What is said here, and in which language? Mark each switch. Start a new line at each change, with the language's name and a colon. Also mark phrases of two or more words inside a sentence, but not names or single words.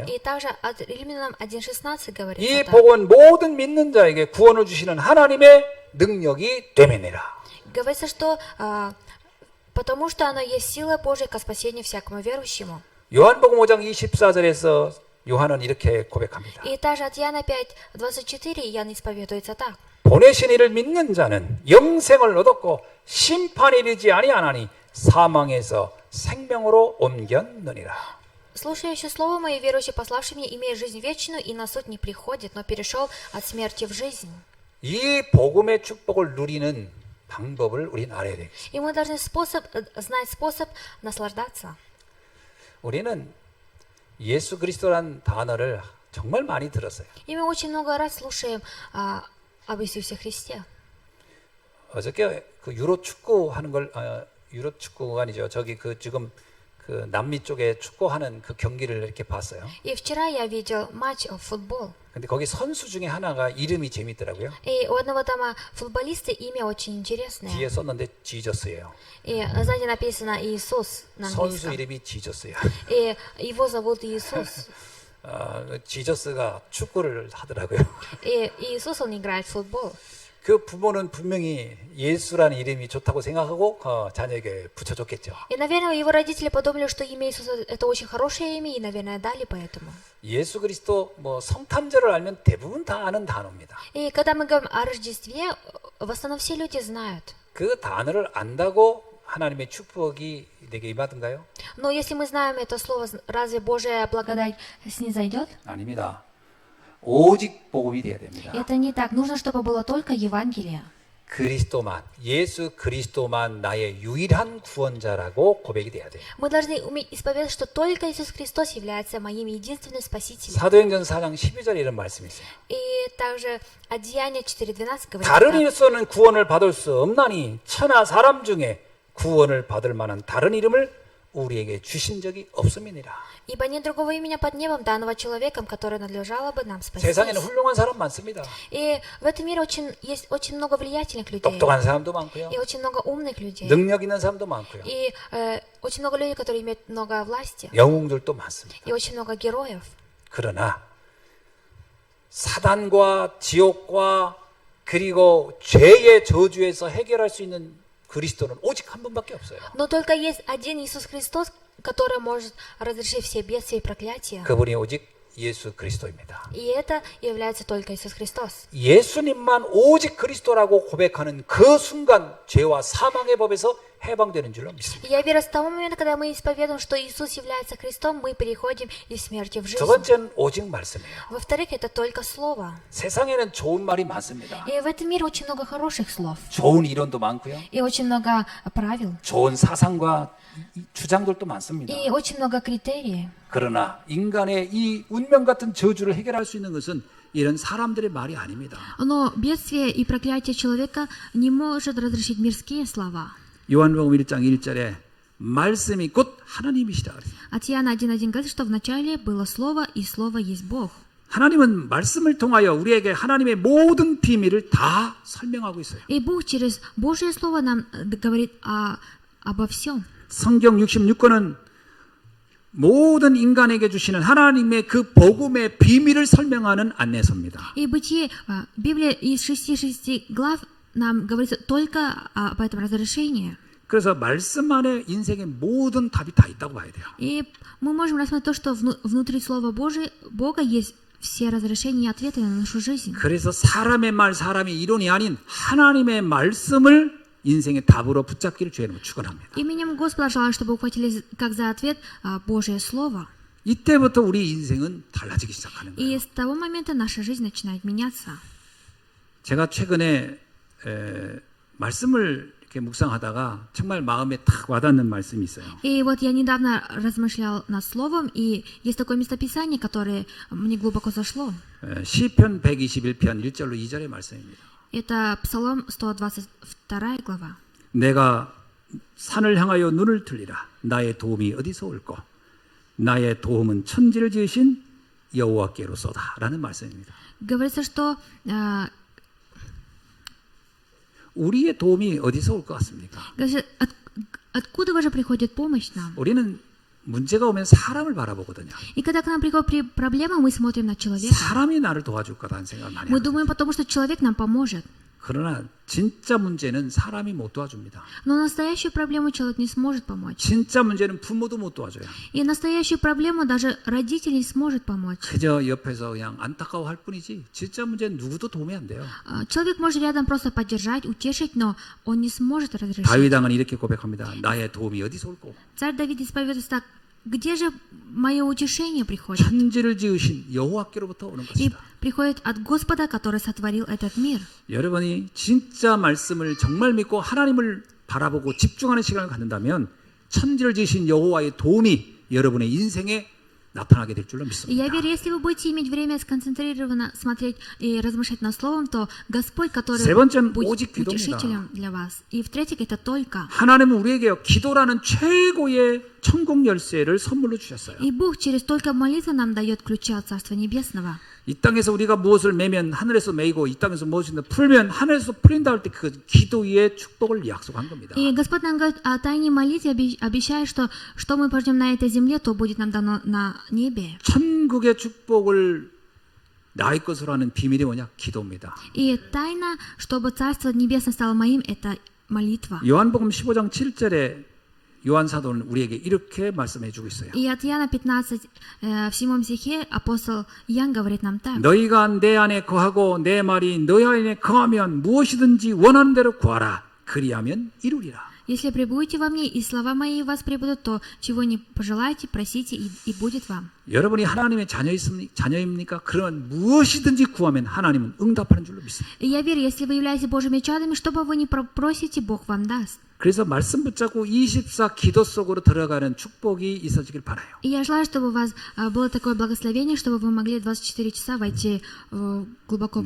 Russian: И также от Римлянам 1:16
Korean: 이
Russian: говорится так.
Korean: 복은 모든 믿는 자에게 구원을 주시는 하나님의 능력이 되매니라.
Russian: Говорится, что потому что оно есть сила Божия ко спасению всякому верующему.
Korean: 요한복음 5장 24절에서 요한은 이렇게 고백합니다.
Russian: И также от Иоанна 5:24 Иоанн исповедуется так.
Korean: 보내신 이를 믿는 자는 영생을 얻었고 심판에 이르지 아니하나니 사망에서 생명으로 옮겼느니라.
Russian: Слушающий слово мое, верующий пославший меня, имеет жизнь вечную, и на суд не приходит, но перешел от смерти в жизнь.
Korean: 이 복음의 축복을 누리는 방법을 우리는 알아야 되겠습니다.
Russian: И мы должны знать способ наслаждаться.
Korean: 우리는 예수 그리스도란 단어를 정말 많이 들었어요.
Russian: И мы очень много раз слушаем об Иисусе Христе.
Korean: 어저께 그 유로 축구 하는 걸 유로 축구가 아니죠. 저기 그 지금 그 남미 쪽에 축구하는 그 경기를 이렇게 봤어요.
Russian: И вчера я видел матч в футбол.
Korean: 근데 거기 선수 중에 하나가 이름이 재밌더라고요.
Russian: И у одного там футболиста имя очень интересное.
Korean: 뒤에 썼는데 지저스예요.
Russian: И сзади написано Иисус на
Korean: 선수
Russian: английском.
Korean: 이름이 지저스야.
Russian: И его зовут Иисус.
Korean: 지저스가 축구를 하더라고요.
Russian: И Иисус, он играет в футбол.
Korean: 그 부모는 분명히 예수라는 이름이 좋다고 생각하고 자녀에게 붙여줬겠죠.
Russian: И, наверное, его родители подумали, что имя Иисуса это очень хорошее имя, и, наверное, дали поэтому.
Korean: 예수 그리스도 뭐 성탄절을 알면 대부분 다 아는 단어입니다.
Russian: И когда мы говорим о Рождестве, в основном все люди знают.
Korean: 그 단어를 안다고 하나님의 축복이 내게 임하던가요?
Russian: Но если мы знаем это слово, разве Божья благодать снизойдет?
Korean: 아닙니다. 오직 복음이 돼야 됩니다.
Russian: Это не так. Нужно, чтобы было только Евангелие.
Korean: 그리스도만, 예수 그리스도만 나의 유일한 구원자라고 고백이 돼야 돼요.
Russian: Мы должны уметь исповедать, что только Иисус Христос является моим единственным Спасителем.
Korean: 사도행전 4장 12절에 이런 말씀이 있어요.
Russian: И также от Деяния 4:12 говорится
Korean: 다른
Russian: так.
Korean: 이로서는 구원을 받을 수 없나니 천하 사람 중에 구원을 받을 만한 다른 이름을 우리에게 주신 적이 없음이니라.
Russian: Ибо нет другого имени под небом, данного человеком, которое надлежало бы нам спастись.
Korean: 세상에는 훌륭한 사람 많습니다.
Russian: И в этом мире есть очень много влиятельных людей.
Korean: 똑똑한 사람도 많고요.
Russian: И очень много умных людей.
Korean: 능력 있는 사람도 많고요.
Russian: И очень много людей, которые имеют много власти.
Korean: 영웅들도 많습니다.
Russian: И очень много героев.
Korean: 그러나 사단과 지옥과 그리고 죄의 저주에서 해결할 수 있는 그리스도는 오직 한 분밖에 없어요.
Russian: Но только есть один Иисус Христос, который может разрешить все бедствия и проклятия.
Korean: 그분이 오직 예수 그리스도입니다.
Russian: И это является только Иисус Христос.
Korean: 예수님만 오직 그리스도라고 고백하는 그 순간 죄와 사망의 법에서 해방되는 줄로 믿습니다.
Russian: И я верю, с того момента, когда мы исповедуем, что Иисус является Христом, мы переходим из смерти в
Korean: 두
Russian: жизнь.
Korean: 번째는 오직 말씀이에요.
Russian: Во-вторых, это только Слово.
Korean: 세상에는 좋은 말이 말이 많습니다.
Russian: И в этом мире очень много хороших слов.
Korean: 좋은 이론도 많고요.
Russian: И очень много правил.
Korean: 좋은 사상과 주장들도 많습니다.
Russian: И очень много критериев.
Korean: 그러나 인간의 이 운명 같은 저주를 해결할 수 있는 것은 이런 사람들의 말이 아닙니다.
Russian: Но бедствие и проклятие человека не может разрешить мирские слова.
Korean: 요한복음 1장 1절에 말씀이 곧 하나님이시라 그랬어요.
Russian: От Иоанна 1:1 говорит, что вначале было Слово, и Слово есть Бог.
Korean: 하나님은 말씀을 통하여 우리에게 하나님의 모든 비밀을 다 설명하고 있어요.
Russian: И Бог через Божье Слово нам говорит обо всем.
Korean: 성경 66권은 모든 인간에게 주시는 하나님의 그 복음의 비밀을 설명하는 안내서입니다.
Russian: И Бытие, Библия из 66 глав нам говорится только об этом разрешении.
Korean: 그래서 말씀 안에 인생의 모든 답이 다 있다고 봐야 돼요.
Russian: И мы можем рассмотреть то, что внутри Слова Бога есть все разрешения и ответы на нашу жизнь.
Korean: 그래서 사람의 말, 사람의 이론이 아닌 하나님의 말씀을 인생의 답으로 붙잡기를 주의하는 축원합니다.
Russian: Именем Господа желаю, чтобы ухватили как за ответ Божье Слово.
Korean: 이때부터 우리 인생은 달라지기 시작하는
Russian: И
Korean: 거예요.
Russian: с того момента наша жизнь начинает меняться.
Korean: 제가 최근에 말씀을 이렇게 묵상하다가 정말 마음에 탁 와닿는 말씀이 있어요.
Russian: И вот я недавно размышлял над словом, и есть такое местописание, которое мне глубоко зашло.
Korean: 시편 121편 1절로 2절의 말씀입니다.
Russian: Это Псалом 122 глава.
Korean: 내가 산을 향하여 눈을 들리라. 나의 도움이 어디서 올꼬? 나의 도움은 천지를 지으신 여호와께로소다. 라는 말씀입니다.
Russian: Говорится, что
Korean: 우리의 도움이 어디서 올 것 같습니까?
Russian: говорится, откуда же приходит помощь нам?
Korean: 우리는 문제가 오면 사람을 바라보거든요.
Russian: И когда к нам приходит проблема, мы смотрим на человека.
Korean: 사람이 나를 도와줄 거라는 생각을 많이
Russian: Мы
Korean: 합니다.
Russian: думаем, потому что человек нам поможет.
Korean: 그러나 진짜 문제는 사람이 못 도와줍니다.
Russian: Но настоящую проблему человек не сможет помочь.
Korean: 진짜 문제는 부모도 못 도와줘요.
Russian: И настоящую проблему даже родитель не сможет помочь.
Korean: 그저 옆에서 그냥 안타까워할 뿐이지 진짜 문제는 누구도 도움이 안 돼요.
Russian: Человек может рядом просто поддержать, утешить, но он не сможет разрешить.
Korean: 다윗 왕은 이렇게 고백합니다. 나의 도움이 어디서 올꼬?
Russian: Царь Давид исповедуется так: где же мое утешение приходит?
Korean: 천지를 지으신 여호와께로부터 오는
Russian: И
Korean: 것이다.
Russian: приходит от Господа, который сотворил этот мир.
Korean: 여러분이 진짜 말씀을 정말 믿고 하나님을 바라보고 집중하는 시간을 갖는다면 천지를 지으신 여호와의 도움이 여러분의 인생에 나타나게 될 줄로
Russian: И
Korean: 믿습니다.
Russian: я верю, если вы будете иметь время сконцентрированно смотреть и размышлять над Словом, то Господь, который
Korean: 세 번째는
Russian: будет
Korean: 오직 기도입니다.
Russian: утешителем для вас. И в-третьих, это только.
Korean: 하나님은 우리에게 기도라는 최고의 천국 열쇠를 선물로 주셨어요.
Russian: И Бог через только молитву нам дает ключи от Царства Небесного.
Korean: 이 땅에서 우리가 무엇을 매면 하늘에서 매이고 이 땅에서 무엇을 풀면 하늘에서 풀린다 할 때 그 기도 위에 축복을 약속한 겁니다.
Russian: И Господь нам говорит о тайне молитве, обещает, что мы пождем на этой земле, то будет нам дано на небе.
Korean: 천국의 축복을 나의 것으로 하는 비밀이 뭐냐? 기도입니다.
Russian: И тайна, чтобы Царство Небесное стало моим, это молитва.
Korean: 요한복음 15장 7절에 요한 사도는 우리에게 이렇게 말씀해 주고 있어요.
Russian: И от Иоанна 15, в 7 стихе апостол Иоанн говорит нам так.
Korean: 너희가 내 안에 거하고 내 말이 너희 안에 거하면 무엇이든지 원하는 대로 구하라. 그리하면 이루리라.
Russian: Если пребудете во мне, и слова мои в вас пребудут, то чего не пожелаете, просите, и будет вам.
Korean: 여러분이 하나님의 자녀입니까? 그러면 무엇이든지 구하면 하나님은 응답하는 줄로 믿습니다.
Russian: И я верю, если вы являетесь Божьими чадами, что бы вы ни просите, Бог вам даст.
Korean: 그래서 말씀 붙잡고 24 기도 속으로 들어가는 축복이 있어지길 바라요.
Russian: И я желаю, чтобы у вас было такое благословение, чтобы вы могли 24 часа войти глубоко в